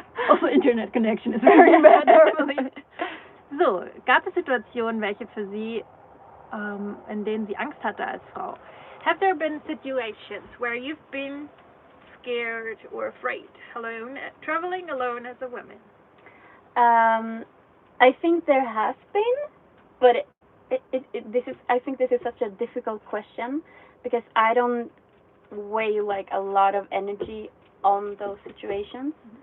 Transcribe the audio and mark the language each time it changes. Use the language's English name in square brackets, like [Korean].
[English] Also, internet connection is very bad normally. [German] So, gab es Situationen, welche für Sie, in denen sie Angst hatte als Frau? [English] Have there been situations where you've been scared or afraid alone, traveling alone as a woman? I think there has been, but I think this is such a difficult question because I don't weigh like a lot of energy on those situations.